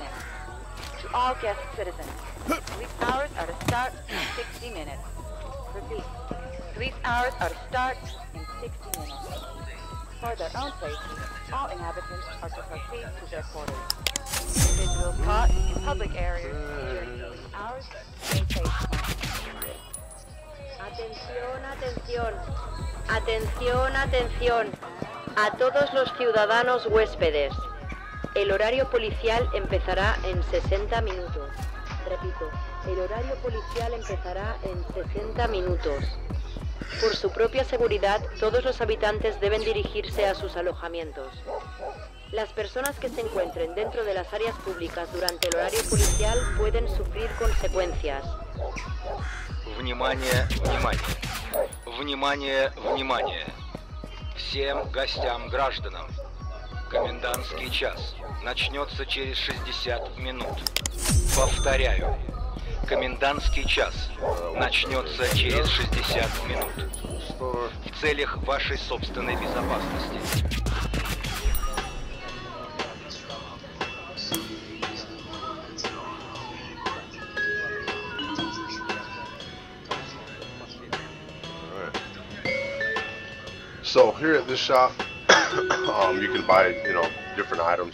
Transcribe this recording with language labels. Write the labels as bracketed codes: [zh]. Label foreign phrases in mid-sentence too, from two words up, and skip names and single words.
[en] To all guest citizens, police hours are to start in 60 minutes. Repeat, police hours are to start in 60 minutes. For their own safety, all inhabitants are to proceed to their quarters. Individuals caught in public areas during police hours may face punishment. [es] Atención, atención. Atención, atención. A todos los ciudadanos huéspedes. El horario policial empezará en 60 minutos. Repito, el horario policial empezará en 60 minutos. Por su propia seguridad, todos los habitantes deben dirigirse a sus alojamientos. Las personas que se encuentren dentro de las áreas públicas durante el horario policial pueden sufrir consecuencias. [ru] Внимание, внимание. Внимание, внимание. Всем гостям, гражданам. Комендантский час начнется через 60 минут. Повторяю. Комендантский час начнется через 60 минут. В целях вашей собственной безопасности. [en] So here at this shop, you can buy, different items.